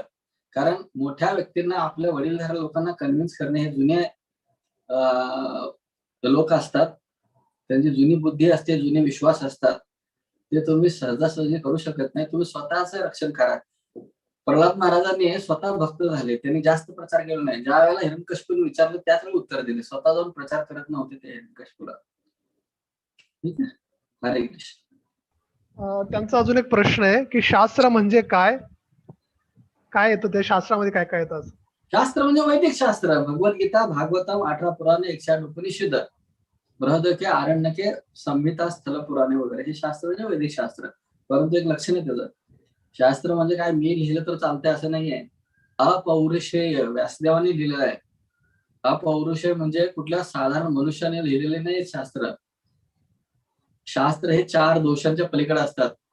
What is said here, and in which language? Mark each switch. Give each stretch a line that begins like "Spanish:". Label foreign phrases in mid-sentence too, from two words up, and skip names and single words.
Marathi: कारण मोठ्या व्यक्तींना, आपल्या वडीलधाऱ्या लोकांना कन्व्हिन्स करणे हे जुने लोक असतात, त्यांची जुनी बुद्धी असते, जुने विश्वास असतात, ते तुम्ही सहजासहजी करू शकत नाही. तुम्ही स्वतःच रक्षण करा. प्रल्हाद महाराजांनी स्वतः भक्त झाले, त्यांनी जास्त प्रचार केला नाही. ज्या वेळेला हिरण्यकशिपूने विचारलं त्याच वेळी उत्तर दिले. स्वतः जाऊन प्रचार करत नव्हते ते हिरण्यकशिपूला. ठीक आहे. हरे कृष्ण. त्यांचा अजून एक प्रश्न आहे की शास्त्र म्हणजे काय? काय येतं त्या शास्त्रामध्ये? काय काय येतं? शास्त्र म्हणजे वैदिक शास्त्र. भगवद्गीता, भागवतम, 18 पुराणे, 108 उपनिषद, बृहदके, आरण्यके, संहिता, स्थल पुराणे वगैरे हे शास्त्र म्हणजे वैदिक शास्त्र. परंतु एक लक्षण आहे त्याचं, शास्त्र म्हणजे काय मी लिहिलं तर चालतंय असं नाहीये. अपौरुषेय व्यासदेवाने लिहिलेलं आहे. अपौरुषेय म्हणजे कुठल्या साधारण मनुष्याने लिहिलेले नाही शास्त्र. शास्त्र हे 4 दोषांच्या पलीकडे असतात.